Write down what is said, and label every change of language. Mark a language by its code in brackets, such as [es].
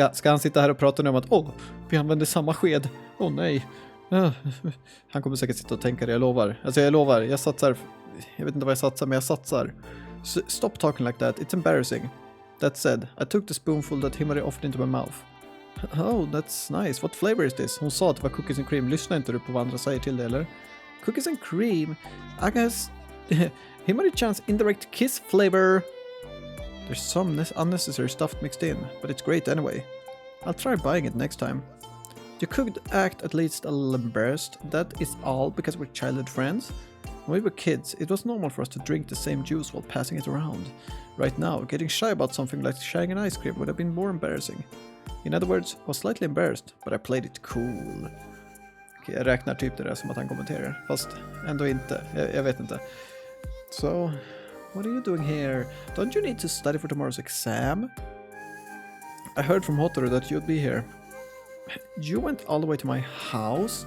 [sv] Ska han sitta här och prata nu om att vi använder samma sked? Nej. Han kommer säkert sitta och tänka det, jag lovar. Alltså jag lovar, jag satsar. Jag vet inte vad jag satsar, men jag satsar. [en] Stop talking like that, it's embarrassing. That said, I took the spoonful that Himari offered into my mouth. Oh, that's nice. What flavor is this? [sv] Hon sa att det var [en] cookies and cream. [sv] Lyssnar inte du på vad andra säger till det, eller? [en] Cookies and cream? I guess... Himari-chan's indirect kiss flavor. There's some unnecessary stuff mixed in, but it's great anyway. I'll try buying it next time. You could act at least a little embarrassed. That is all because we're childhood friends. When we were kids, it was normal for us to drink the same juice while passing it around. Right now, getting shy about something like sharing an ice cream would have been more embarrassing. In other words, I was slightly embarrassed, but I played it cool. [sv] Okej, jag räknar typ det där som att han kommenterar, fast ändå inte. Jag vet inte. [en] So, what are you doing here? Don't you need to study for tomorrow's exam? I heard from Hotaru that you'd be here. You went all the way to my house?